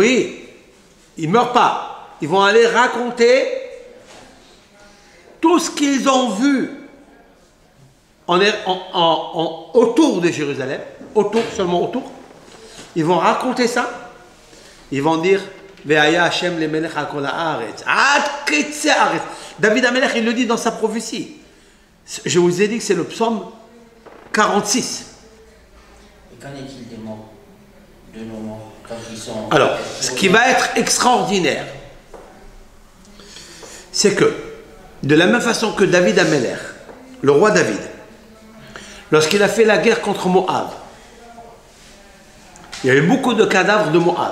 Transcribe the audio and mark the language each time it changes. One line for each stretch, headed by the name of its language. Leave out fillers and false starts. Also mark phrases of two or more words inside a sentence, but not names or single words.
French: Oui, ils ne meurent pas. Ils vont aller raconter tout ce qu'ils ont vu autour de Jérusalem, seulement autour. Ils vont raconter ça. Ils vont dire
Hebrew: והיה השם למלך על כל הארץ. עד קצה הארץ. דוד המלך,
French: il le dit dans sa prophétie. Je vous ai dit que c'est le psaume 46. Et qu'en est-il des morts? De nos morts, quand ils sont... Alors, ce qui va être extraordinaire, c'est que, de la même façon que David Amelech, le roi David, lorsqu'il a fait la guerre contre Moab, il y avait beaucoup de cadavres de Moab.